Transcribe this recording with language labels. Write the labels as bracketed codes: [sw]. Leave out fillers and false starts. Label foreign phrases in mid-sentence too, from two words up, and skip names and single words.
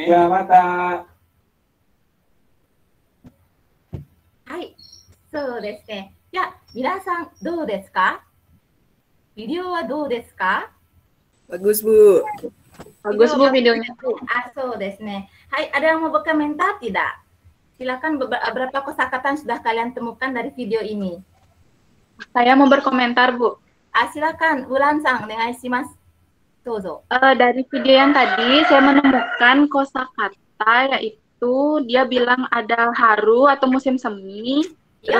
[ja] じゃあ、また。はい、そうですね。じゃあ、皆さんどうですか？ビデオはどうですか？ [id] Bagus, Bu. Bagus, Bu, videonya tuh. [ja] Soですね. [id] Hai, ada yang mau berkomentar tidak? Silakan beberapa kosakata yang sudah kalian temukan dari video ini. Saya mau berkomentar, Bu. Silakan, [ja] Ulan-san, onegaishimasu. [id] Dari video yang tadi saya menemukan kosakata yaitu dia bilang ada haru atau musim semi, terus